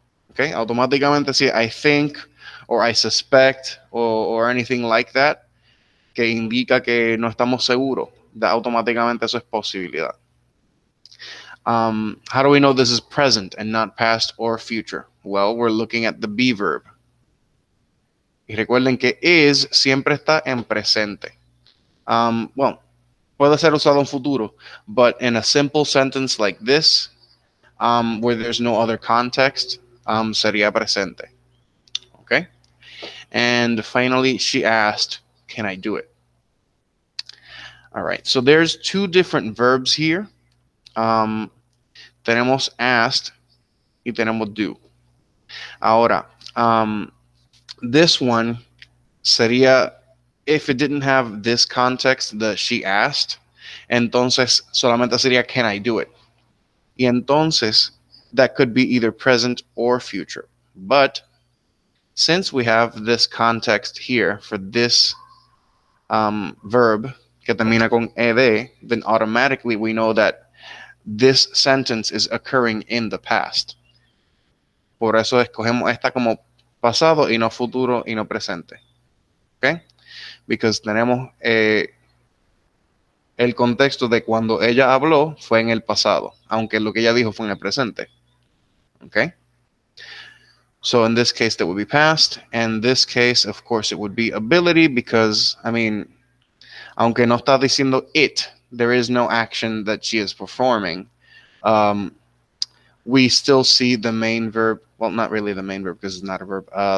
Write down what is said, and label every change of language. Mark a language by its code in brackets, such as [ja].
[es] Okay? Automáticamente si [en] I think or I suspect or anything like that, [es] que indica que no estamos seguros, automáticamente eso es posibilidad. [en] How do we know this is present and not past or future? Well, we're looking at the be verb. [es] Y recuerden que is siempre está en presente. [en] Well, [es] puede ser usado en futuro, [en] but in a simple sentence like this, where there's no other context, [es] sería presente. [en] Okay? And finally, she asked, can I do it? All right, so there's two different verbs here. [es] Tenemos [en] asked [es] y tenemos [en] do. [es] Ahora, [en] this one [es] sería, [en] if it didn't have this context, the she asked, [es] entonces solamente sería [en] can I do it? [es] Y entonces [en] that could be either present or future. But since we have this context here for this verb [es] que termina con ed, [en] then automatically we know that this sentence is occurring in the past. [es] Por eso escogemos esta como pasado y no futuro y no presente. Okay? [en] Because [es] tenemos el contexto de cuando ella habló fue en el pasado, aunque lo que ella dijo fue en el presente. [en] Okay? So in this case, that would be past. And this case, of course, it would be ability because, I mean, [es] aunque no está diciendo [en] it, there is no action that she is performing. We still see the main verb. Well, not really the main verb because it's not a verb.